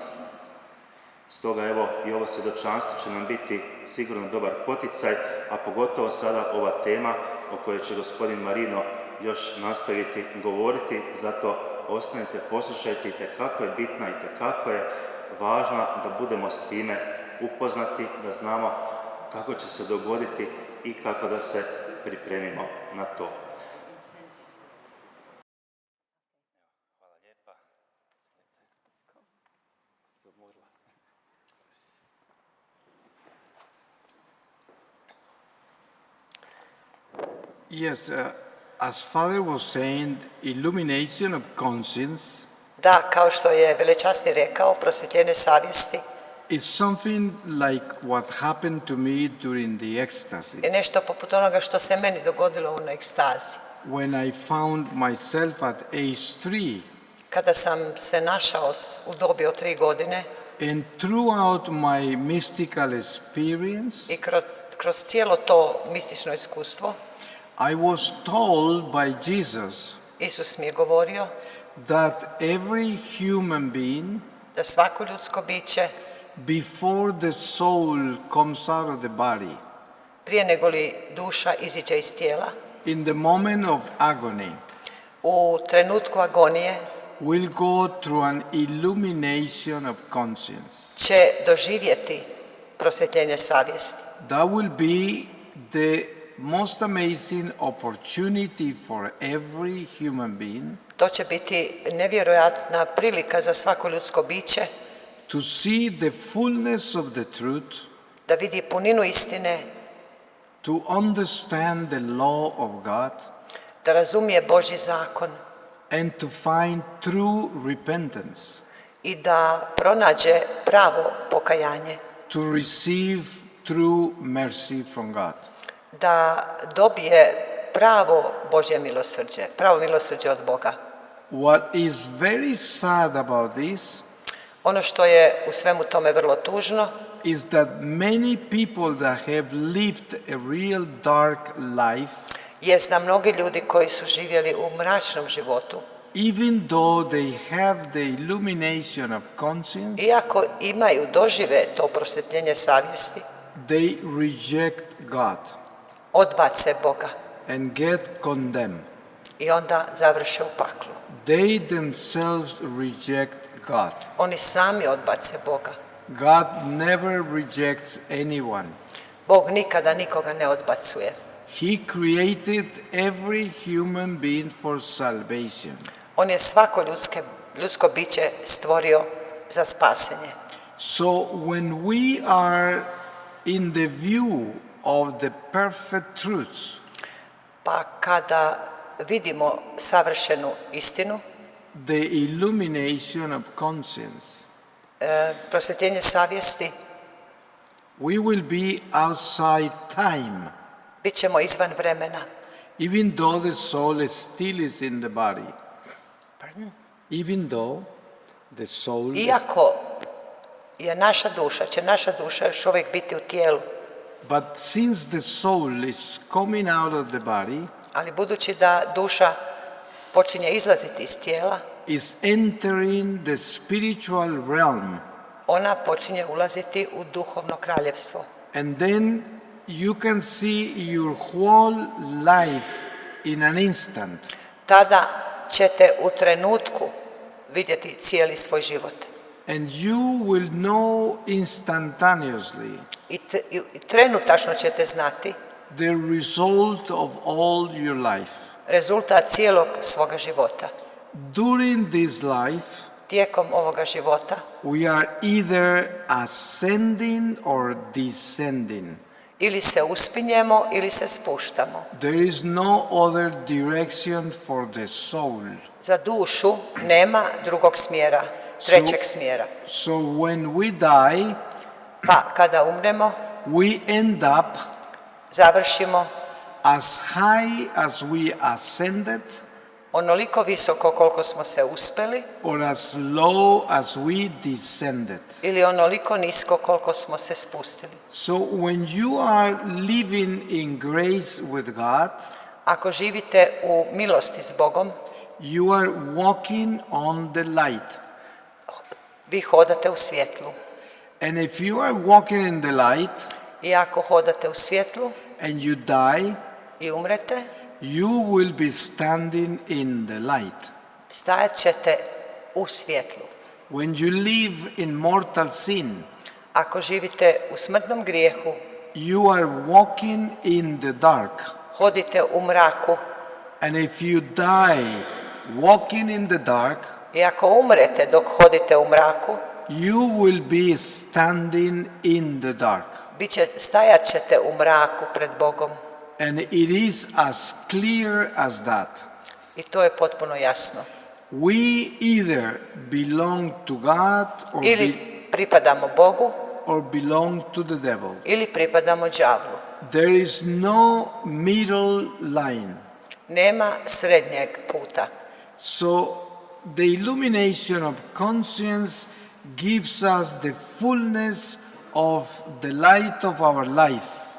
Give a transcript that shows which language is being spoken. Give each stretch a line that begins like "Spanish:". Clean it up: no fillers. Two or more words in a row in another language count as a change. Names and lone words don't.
Croatian: Stoga i ovo svjedočanstvo će nam biti sigurno dobar poticaj, a pogotovo sada ova tema o kojoj će gospodin Marino još nastaviti govoriti, zato ostanite, poslušajte, itekako je bitna, itekako je važna da budemo s time upoznati, da znamo kako će se dogoditi i kako da se pripremimo na to. Hvala lijepa.
English: Yes, as Father was saying, illumination of conscience
Croatian: Da, kao što je velečasni rekao, prosvjetljenje savjesti
English: is something like what happened to me during the ecstasy.
Croatian: je nešto poput onoga što se meni dogodilo u ekstazi.
English: When I found myself at age 3,
Croatian: kada sam se našao u dobi od 3 godine
English: and throughout my mystical experience,
Croatian: i kroz cijelo to mistično iskustvo,
English: I was told by Jesus
Croatian: Isus mi je govorio
English: that every human being,
Croatian: da svako ljudsko biće,
English: before the soul comes out of the body,
Croatian: prije nego li duša iziđe iz tijela,
English: in the moment of agony,
Croatian: u trenutku agonije,
English: will go through an illumination of conscience.
Croatian: će doživjeti prosvjetljenje savjesti.
English: That will be the most amazing opportunity for every human being
Croatian: To će biti nevjerojatna prilika za svako ljudsko biće
English: to see the fullness of the truth,
Croatian: da vidi puninu istine,
English: to understand the law of God,
Croatian: da razumije Božji zakon
English: and to find true repentance,
Croatian: i da pronađe pravo pokajanje,
English: to receive true mercy from God.
Croatian: da dobije pravo Božje milosrđe, pravo milosrđe od Boga.
English: What is very sad about this
Croatian: Ono što je u svemu tome vrlo tužno
English: is that many people that have lived a real dark life,
Croatian: jest da mnogi ljudi koji su živjeli u mračnom životu,
English: even though they have the illumination of conscience,
Croatian: iako imaju, dožive to prosvjetljenje savjesti,
English: they reject God
Croatian: odbace Boga
English: and get condemned.
Croatian: i onda završe u paklu.
English: They themselves reject God.
Croatian: Oni sami odbace Boga.
English: God never rejects anyone.
Croatian: Bog nikada nikoga ne odbacuje.
English: He created every human being for salvation.
Croatian: On je svako ljudsko biće stvorio za spasenje.
English: So when we are in the view of the perfect truth,
Croatian: Pa kada vidimo savršenu istinu,
English: the illumination of conscience,
Croatian: prosvjetljenje savjesti,
English: we will be outside time,
Croatian: bit ćemo izvan vremena.
English: even though the soul still is in the body. Even though the soul is,
Croatian: Iako je će naša duša još uvijek biti u tijelu,
English: but since the soul is coming out of the body,
Croatian: ali budući da duša počinje izlaziti iz tijela,
English: is entering the spiritual realm,
Croatian: ona počinje ulaziti u duhovno kraljevstvo.
English: and then you can see your whole life in an instant.
Croatian: Tada ćete u trenutku vidjeti cijeli svoj život.
English: And you will know instantaneously
Croatian: I trenutačno ćete znati
English: the result of all your life.
Croatian: rezultat cijelog svoga života.
English: During this life,
Croatian: Tijekom ovoga života
English: we are either ascending or descending.
Croatian: ili se uspinjemo ili se spuštamo.
English: There is no other direction for the soul.
Croatian: Za dušu nema drugog smjera, trećeg smjera.
English: So when we die,
Croatian: Pa kada umremo,
English: we end up
Croatian: završimo
English: as high as we ascended
Croatian: onoliko visoko koliko smo se uspeli
English: or as low as we descended.
Croatian: ili onoliko nisko koliko smo se spustili.
English: So when you are living in grace with God,
Croatian: Ako živite u milosti s Bogom,
English: you are walking on the light.
Croatian: vi hodate u svjetlu.
English: And if you are walking in the light
Croatian: I ako hodate u svjetlu
English: and you die,
Croatian: i umrete,
English: you will be standing in the light.
Croatian: stajat ćete u svjetlu.
English: When you live in mortal sin,
Croatian: Ako živite u smrtnom grijehu,
English: you are walking in the dark.
Croatian: hodite u mraku.
English: And if you die walking in the dark,
Croatian: I ako umrete dok hodite u mraku,
English: you will be standing in the dark.
Croatian: stajat ćete u mraku pred Bogom.
English: And it is as clear as that.
Croatian: I to je potpuno jasno.
English: We either belong to God
Croatian: Ili pripadamo Bogu,
English: or belong to the devil.
Croatian: ili pripadamo đavlu.
English: There is no middle line.
Croatian: Nema srednjeg puta.
English: So the illumination of conscience gives us the fullness of the light of our life.